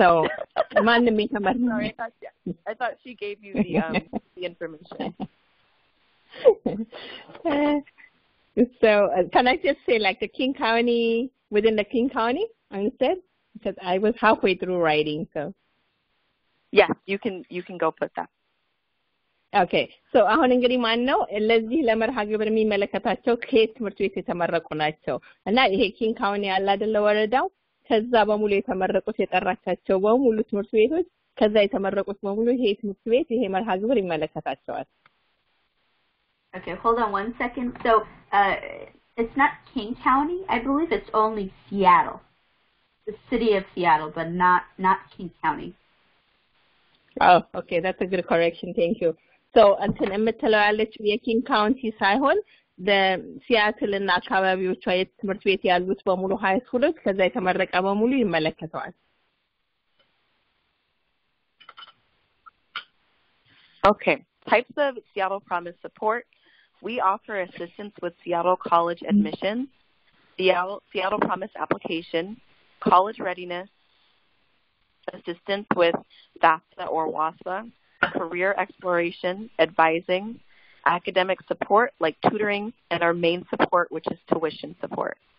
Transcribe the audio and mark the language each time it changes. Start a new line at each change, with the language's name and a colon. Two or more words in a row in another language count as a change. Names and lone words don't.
English: sorry, I thought she gave you the information. So, can I just say like the King County, within the King County, instead? Because I was halfway through writing, so. Yes, you can go put that. Okay, so
Amharic: አሁን እንግዲህ ማን ነው ለዚህ ለመርሃ ግብር የሚመለከታቸው ከየት ትምህርት ቤት የተመረቁ ናቸው እና ይሄ ኪንግ ካውንቲ ያለ አይደለ ወረዳው ከዛ በሙሉ የተመረቁት የጠራቻቸው በሙሉ ትምህርት ቤቶች ከዛ የተመረቁት በሙሉ ይሄ ትምህርት ቤት ይሄ መርሃ ግብር ይመለከታቸዋል
English: Okay, hold on one second. So, it's not King County. I believe it's only Seattle. The city of Seattle, but not King County. Oh, okay, that's a good correction. Thank you. So, until
Amharic: የምትለው ያለችው የኪንግ ካውንቲ ሳይሆን ሲያትል እና አካባቢዎቿ የትምህርት ቤት ያሉት በሙሉ
English: high schools
Amharic: ከዛ የተመረቀ በሙሉ ይመለከታል
English: Okay, types of Seattle Promise support. We offer assistance with Seattle college admissions, Seattle Promise application, college readiness, assistance with FAFSA or WASA, career exploration, advising, academic support like tutoring, and our main support, which is tuition support.